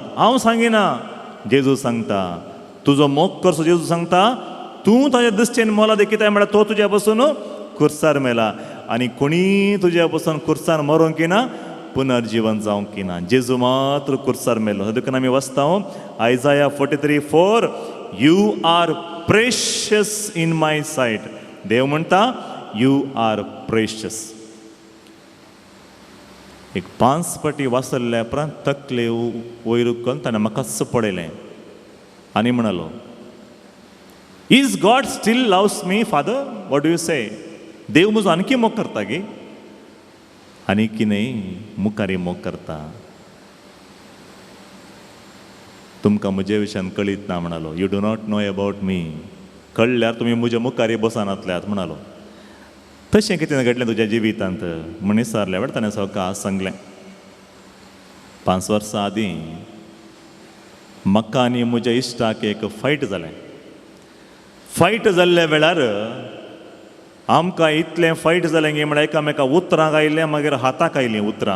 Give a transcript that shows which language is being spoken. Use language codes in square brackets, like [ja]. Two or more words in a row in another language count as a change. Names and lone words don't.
[kok] हांव सांगिना, जेजू सांगता. तुजो मोग करचो जेजू सांगता. तूं ताज्या दिश्टेन मोलादीक. कित्याक म्हळ्यार तो तुज्या पासून खुर्सार मेला आनी कोणी तुज्या पासून खुर्सार मरोंक ना, पुनर्जीवन जावंक ना. जेजू मात्र खुर्सार मेलो. देखून आमी वाचता आयजाया 43:4 [en] you are precious in my sight. [kok] देव म्हणटा [en] you are precious. [kok] एक 5 पटी वाचल्ल्या उपरांत तकले वयर करून ताणें म्हाकाच पळयलें आनी म्हणलो, [en] Is God still loves me Father? What do you say? [kok] देव म्हजो आणखी मोग करता गे? आनी कितें मुखारी मोग करता. तुमकां म्हजे विशयान कळीत ना म्हणलो. [en] You do not know about me. [kok] कळ्ळ्यार तुमी म्हज्या मुखारी बसनातल्यात म्हणलो. तशें कितें घडलें तुज्या जिवितांत म्हण विचारल्या वेळ ताणें सवका सांगलें. 5 वर्सां आदीं म्हाका आनी म्हज्या इश्टाक एक फायट जालें. फायट जाल्ल्या वेळार आमकां इतलें फायट जालें गे म्हळ्यार एकामेका उतरांक आयिल्लें, मागीर हाताक आयलीं उतरां.